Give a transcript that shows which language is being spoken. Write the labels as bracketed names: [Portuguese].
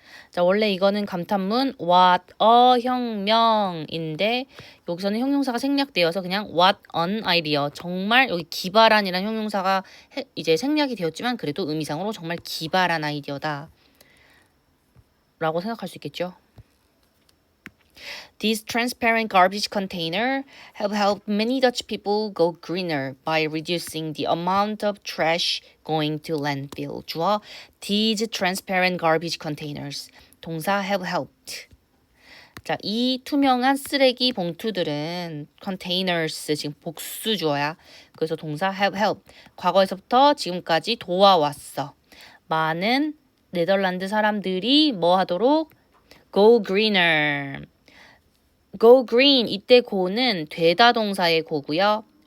[Korean] 자, 원래 이거는 감탄문 what a 혁명인데 여기서는 형용사가 생략되어서 그냥 [English] what an idea. [Korean] 정말 여기 기발한이라는 형용사가 이제 생략이 되었지만 그래도 의미상으로 정말 기발한 아이디어다 라고 생각할 수 있겠죠. [English] These transparent garbage containers have helped many Dutch people go greener by reducing the amount of trash going to landfill. 주어 these transparent garbage containers. 동사 have helped. [Korean] 자, 이 투명한 쓰레기 봉투들은 containers 지금 복수 주어야. 그래서 동사 [English] have helped. [Korean] 과거에서부터 지금까지 도와왔어. 많은 네덜란드 사람들이 뭐 하도록? [English] Go greener. go green [Korean] 이때 go는 되다 동사의 go고요.